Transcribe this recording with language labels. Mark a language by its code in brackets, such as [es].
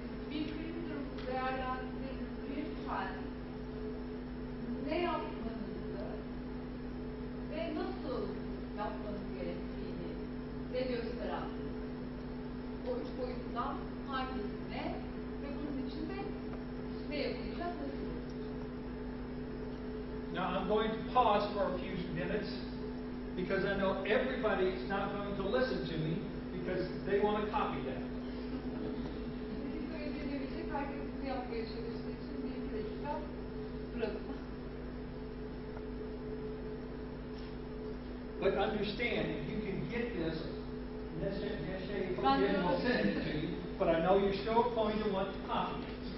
[tr] Bir kriz durumu değerlendirirken ne yapmanızı ve nasıl yapmanız gerektiğini de gösteren o 3 boyuttan hangisine ve bunun için de ne yapacağız, nasıl yapacağız? [en] Now I'm going to pause for a few minutes because I know everybody is not going to listen to me because they want to copy that. [tr] Sizi söyleyemeyecek, herkes bunu yapmaya çalıştığı için bir iki dakika duralım. [en] But understand, if you can get this, Neşe will send it to you, but I know you're still going to want to copy it.